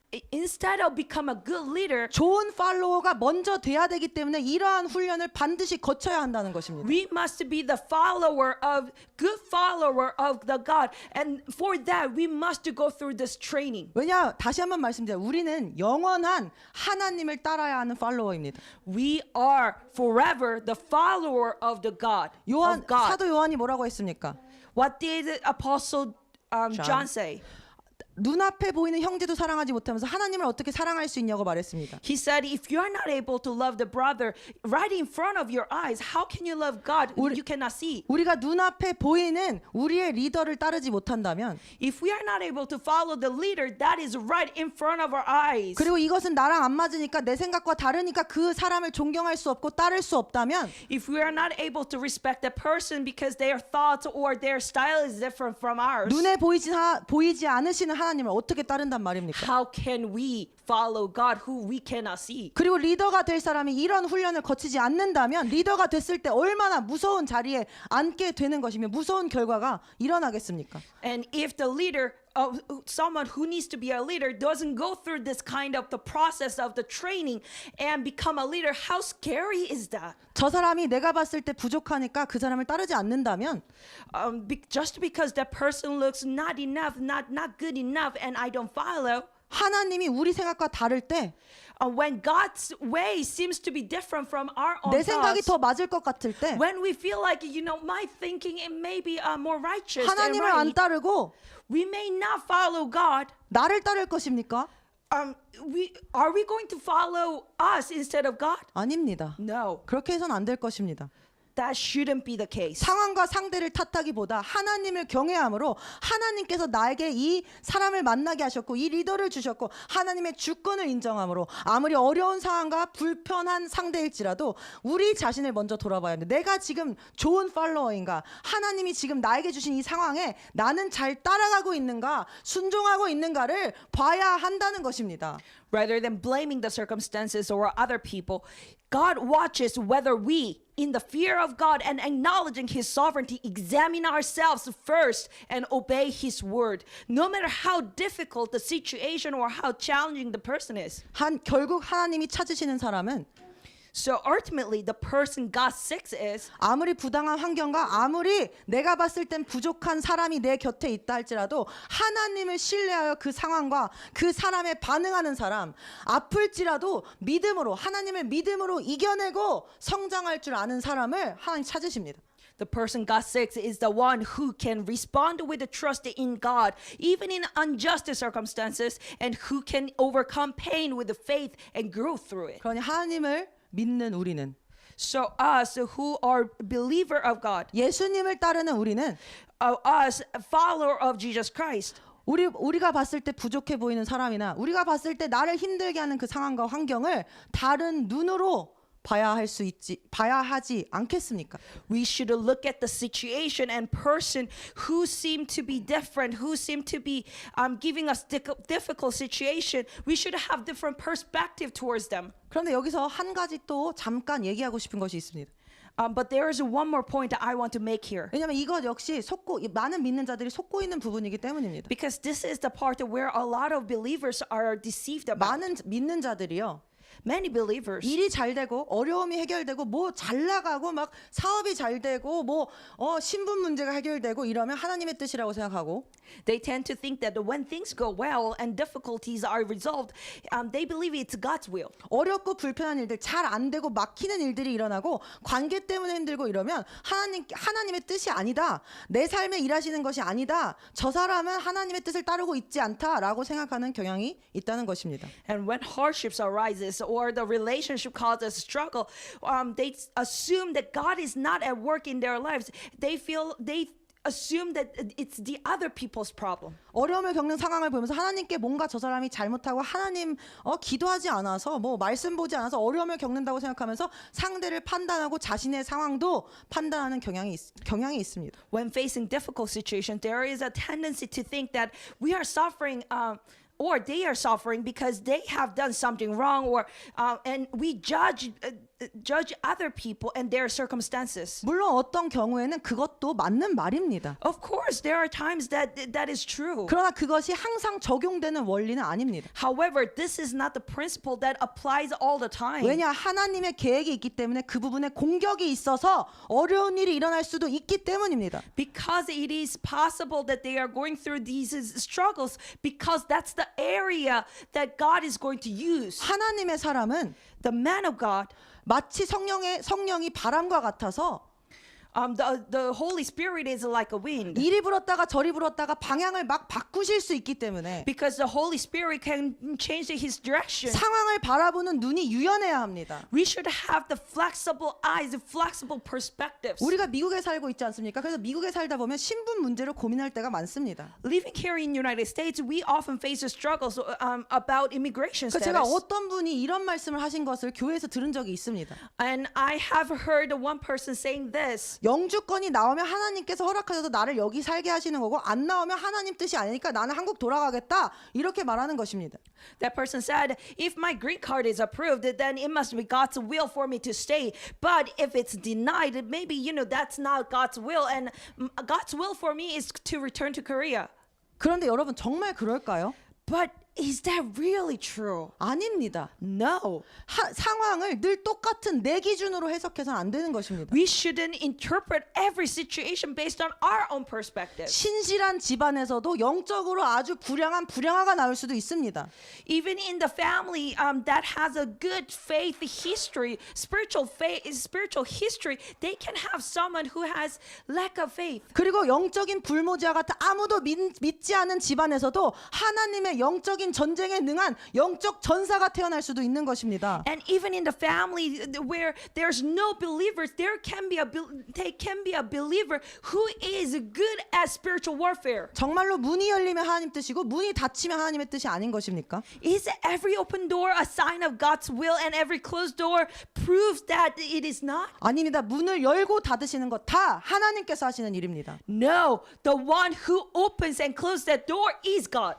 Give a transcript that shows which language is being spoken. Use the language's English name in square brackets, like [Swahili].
[English] Instead of become a good leader, [Korean] 좋은 팔로워가 먼저 돼야 되기 때문에 이러한 훈련을 반드시 거쳐야 한다는 것입니다. [English] we must be the good follower of the God. And for that, we must go through this training. [Korean] 왜냐 다시 한번 말씀드려요. 우리는 영원한 하나님을 따라야 하는 팔로워입니다. [English] We are forever the follower of the God. of God. [Korean] 사도 요한이 뭐라고 했습니까? [English] What did Apostle John say? [Korean] 눈앞에 보이는 형제도 사랑하지 못하면서 하나님을 어떻게 사랑할 수 있냐고 말했습니다. [English] He said, if you are not able to love the brother right in front of your eyes, how can you love God who you cannot see? [Korean] 우리가 눈앞에 보이는 우리의 리더를 따르지 못한다면 [English] If we are not able to follow the leader that is right in front of our eyes, [Korean] 그리고 이것은 나랑 안 맞으니까 내 생각과 다르니까 그 사람을 존경할 수 없고 따를 수 없다면 [English] if we are not able to respect that person because their thoughts or their style is different from ours, [Korean] 눈에 보이지 않으시는 하나님을 어떻게 따른단 말입니까? [English] how can we follow God who we cannot see? [Korean] 그리고 리더가 될 사람이 이런 훈련을 거치지 않는다면 리더가 됐을 때 얼마나 무서운 자리에 앉게 되는 것이며 무서운 결과가 일어나겠습니까? [English] And if the leader of someone who needs to be a leader doesn't go through this kind of the process of the training and become a leader, how scary is that? [Korean] 저 사람이 내가 봤을 때 부족하니까 그 사람을 따르지 않는다면 [English] Just because that person looks not enough, not good enough, and I don't follow. [Korean] 하나님이 우리 생각과 다를 때 [English] When God's way seems to be different from our own [Korean] 내 생각이 [English] thoughts, [Korean] 더 맞을 것 같을 때 [English] when we feel like my thinking it may be more righteous and [Korean] 하나님을 안 [English] right, [Korean] 따르고 [English] we may not follow God. [Korean] 나를 따를 것입니까? [English] Are we going to follow us instead of God? [Korean] 아닙니다. [English] No, [Korean] 그렇게 해서는 안 될 것입니다. [English] that shouldn't be the case. [Korean] 상황과 상대를 탓하기보다 하나님을 경외함으로 하나님께서 나에게 이 사람을 만나게 하셨고 이 리더를 주셨고 하나님의 주권을 인정함으로 아무리 어려운 상황과 불편한 상대일지라도 우리 자신을 먼저 돌아봐야 합니다. 내가 지금 좋은 팔로워인가? 하나님이 지금 나에게 주신 이 상황에 나는 잘 따라가고 있는가? 순종하고 있는가를 봐야 한다는 것입니다. [English] Rather than blaming the circumstances or other people, God watches whether we, in the fear of God and acknowledging His sovereignty, examine ourselves first and obey His word, no matter how difficult the situation or how challenging the person is. [Korean] 결국 하나님이 찾으시는 사람은 [English] So ultimately, the person God seeks is [Korean] 아무리 부당한 환경과 아무리 내가 봤을 땐 부족한 사람이 내 곁에 있다 할지라도 하나님을 신뢰하여 그 상황과 그 사람에 반응하는 사람, 아플지라도 믿음으로 하나님을 믿음으로 이겨내고 성장할 줄 아는 사람을 하나님 찾으십니다. [English] the person God seeks is the one who can respond with the trust in God, even in unjust circumstances, and who can overcome pain with the faith and grow through it. [Korean] 그러니 하나님을 믿는 우리는 [English] So us who are believer of God, [Korean] 예수님을 따르는 우리는 [English] us follower of Jesus Christ, [Korean] 우리가 봤을 때 부족해 보이는 사람이나 우리가 봤을 때 나를 힘들게 하는 그 상황과 환경을 다른 눈으로 봐야 하지 않겠습니까? [English] we should look at the situation and person who seem to be different, who seem to be giving us difficult situation. We should have different perspective towards them. [Korean] 그런데 여기서 한 가지 또 잠깐 얘기하고 싶은 것이 있습니다. [English] But there is one more point that I want to make here. [Korean] 왜냐하면 이것 역시 많은 믿는 자들이 속고 있는 부분이기 때문입니다. [English] Because this is the part where a lot of believers are deceived about. [Korean] 많은 믿는 자들이요. [English] Many believers, [Korean] 일이 잘 되고 어려움이 해결되고 뭐 잘 나가고 막 사업이 잘 되고 뭐 신분 문제가 해결되고 이러면 하나님의 뜻이라고 생각하고 [English] they tend to think that when things go well and difficulties are resolved, they believe it's God's will. [Korean] 어렵고 불편한 일들 잘 안 되고 막히는 일들이 일어나고 관계 때문에 힘들고 이러면 하나님의 뜻이 아니다. 내 삶에 일하시는 것이 아니다. 저 사람은 하나님의 뜻을 따르고 있지 않다라고 생각하는 경향이 있다는 것입니다. [English] And when hardships arises or the relationship causes struggle, they assume that God is not at work in their lives. They assume that it's the other people's problem. [Korean] 어려움을 겪는 상황을 보면서 하나님께 뭔가 저 사람이 잘못하고 하나님 기도하지 않아서 뭐 말씀 보지 않아서 어려움을 겪는다고 생각하면서 상대를 판단하고 자신의 상황도 판단하는 경향이 있습니다. [English] When facing difficult situations, there is a tendency to think that we are suffering or they are suffering because they have done something wrong, or and we judge judge other people and their circumstances. [Korean] 물론 어떤 경우에는 그것도 맞는 말입니다. [English] Of course, there are times that is true. [Korean] 그러나 그것이 항상 적용되는 원리는 아닙니다. [English] However, this is not the principle that applies all the time. [Korean] 왜냐 하나님의 계획이 있기 때문에 그 부분에 공격이 있어서 어려운 일이 일어날 수도 있기 때문입니다. [English] Because it is possible that they are going through these struggles because that's the area that God is going to use. [Korean] 하나님의 사람은 [English] The man of God, [Korean] 마치 성령이 바람과 같아서 [English] the Holy Spirit is like a wind. [Korean] 이리 불었다가 저리 불었다가 방향을 막 바꾸실 수 있기 때문에 [English] Because the Holy Spirit can change his direction. [Korean] 상황을 바라보는 눈이 유연해야 합니다. [English] We should have the flexible eyes, the flexible perspectives. [Korean] 우리가 미국에 살고 있지 않습니까? 그래서 미국에 살다 보면 신분 문제로 고민할 때가 많습니다. [English] Living here in United States, we often face the struggles about immigration [Korean] 그래서 제가 [English] status. [Korean] 어떤 분이 이런 말씀을 하신 것을 교회에서 들은 적이 있습니다. [English] And I have heard one person saying this. [Korean] 영주권이 나오면 하나님께서 허락하셔서 나를 여기 살게 하시는 거고 안 나오면 하나님 뜻이 아니니까 나는 한국 돌아가겠다 이렇게 말하는 것입니다. [English] That person said, if my green card is approved, then it must be God's will for me to stay. But if it's denied, maybe, that's not God's will. And God's will for me is to return to Korea. [Korean] 그런데 여러분 정말 그럴까요? [English] But is that really true? [Korean] 아닙니다. [English] No. [Korean] 상황을 늘 똑같은 내 기준으로 해석해서는 안 되는 것입니다. [English] We shouldn't interpret every situation based on our own perspective. [Korean] 신실한 집안에서도 영적으로 아주 불량화가 나올 수도 있습니다. [English] Even in the family that has a good faith history, spiritual history, they can have someone who has lack of faith. [Korean] 그리고 영적인 불모지와 같은 아무도 믿지 않은 집안에서도 하나님의 영적인 전쟁에 능한 영적 전사가 태어날 수도 있는 것입니다. [English] And even in the family where there's no believers, they can be a believer who is good at spiritual warfare. [Korean] 정말로 문이 열리면 하나님 뜻이고 문이 닫히면 하나님의 뜻이 아닌 것입니까? [English] Is every open door a sign of God's will and every closed door proves that it is not? [Korean] 아닙니다. 문을 열고 닫으시는 것 다 하나님께서 하시는 일입니다. [English] No, the one who opens and closes that door is God.